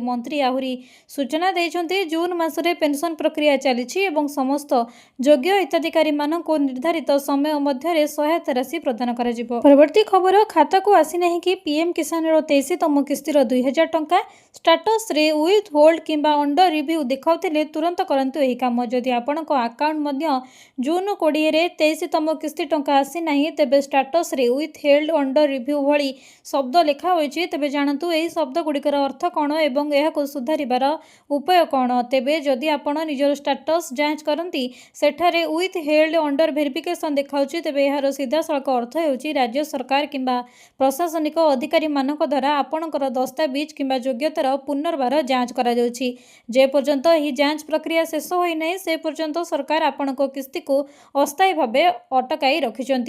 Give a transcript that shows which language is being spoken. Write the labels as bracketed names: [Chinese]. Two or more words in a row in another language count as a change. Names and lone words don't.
[Odia] ମନ୍ତ୍ରୀ ଆହୁରି ସୂଚନା ଦେଇଛନ୍ତି ଜୁନ ମାସରେ ପେନସନ ପ୍ରକ୍ରିୟା ଚାଲିଛି ଏବଂ ସମସ୍ତ ଯୋଗ୍ୟ ହିତାଧିକାରୀ ମାନଙ୍କୁ ନିର୍ଦ୍ଧାରିତ ସମୟ ମଧ୍ୟ ସହାୟତା ରାଶି ପ୍ରଦାନ କରା ଯିବ। ପରବର୍ତ୍ତୀ ଖବର, ଖାତା କୁ ଆସି ନାହିଁ କି ପିଏମ କିଷାନ ର 23ତମ କିସ୍ତିର 2000 ଟଙ୍କା ଷ୍ଟାଟସ ରେ [English] with hold [Odia] किंबा [English] under review [Odia] ଦେଖାଉଥିଲେ ତୁରନ୍ତ କରନ୍ତୁ ଏହି କାମ। ଯଦି ଆପଣଙ୍କ ଆକାଉଣ୍ଟ ମଧ୍ୟ ଜୁନ 20 ରେ 23ତମ କିସ୍ତି ଟଙ୍କା ଆସି ନାହିଁ ତେବେ ଷ୍ଟାଟସ ରେ [English] with held under review [Odia] ଭଳି ଶବ୍ଦ ଲେଖା ହୋଇଛି ତେବେ ଜାଣନ୍ତୁ ଏହି ଶବ୍ଦ ଗୁଡ଼ିକର ଅର୍ଥ କଣ ଏବଂ ଏହା ସୁଧାରିବାର ଉପାୟ କଣ। ତେବେ ଯଦି ଆପଣ ନିଜର ଷ୍ଟାଟସ ଯାଞ୍ଚ କରନ୍ତି ସେଠାରେ [English] with held under verification [Odia] ଦେଖାଉଛି ତେବେ ଯାର ସିଧା ସଳଖ ଅର୍ଥ ହେଉଛି ରାଜ୍ୟ ସରକାର କିମ୍ବା ପ୍ରଶାସନିକ ଅଧିକାରୀ ମାନଙ୍କ ଦ୍ୱାରା ଆପଣଙ୍କର ଦସ୍ତାବିଜ କିମ୍ବା ଯୋଗ୍ୟତାର ପୁନର୍ବାର ଯାଞ୍ଚ କରା ଯାଉଛି। ଯେ ପର୍ଯ୍ୟନ୍ତ ଏହି ଯାଞ୍ଚ ପ୍ରକ୍ରିୟା ଶେଷ ହୋଇ ନାହିଁ ସେ ପର୍ଯ୍ୟନ୍ତ ସରକାର ଆପଣଙ୍କ କିସ୍ତି କୁ ଅସ୍ଥାୟୀ ଭାବେ ଅଟକାଇ ରଖିଛନ୍ତି।